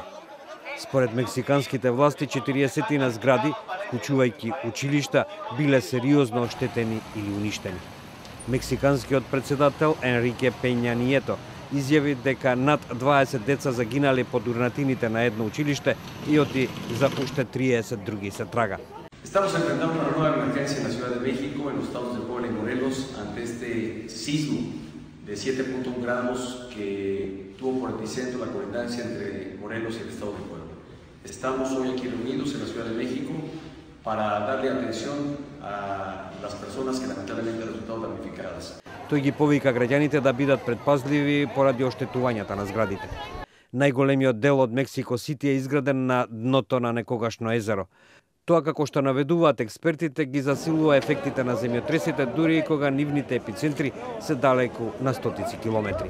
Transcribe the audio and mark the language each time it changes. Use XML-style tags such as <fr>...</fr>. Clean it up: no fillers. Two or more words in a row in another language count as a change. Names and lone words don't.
<mk>Според мексиканските власти, 40 на згради, вклучувајќи училишта, биле сериозно оштетени или уништени. Мексиканскиот председател Енрике Пења Нието изјави дека над 20 деца загинали под урнатините на едно училиште и оти за уште 30 други се трага.</mk> <es>Estamos enfrentando una nueva emergencia en la Ciudad de México, en los estados de Puebla y Morelos, ante este sismo de 7.1 grados que tuvo por epicentro la colindancia entre Morelos y el estado de Puebla. Estamos hoy aquí reunidos en la Ciudad de México para darle atención a las personas que lamentablemente han resultado damnificadas.</es> <mk>Тој ги повика граѓаните да бидат предпазливи поради оштетувањата на зградите. Најголемиот дел од Мексико Сити е изграден на дното на некогашно езеро. Тоа, како што наведуваат експертите, ги засилува ефектите на земјотресите дури и кога нивните епицентри се далеку на стотици километри.</mk>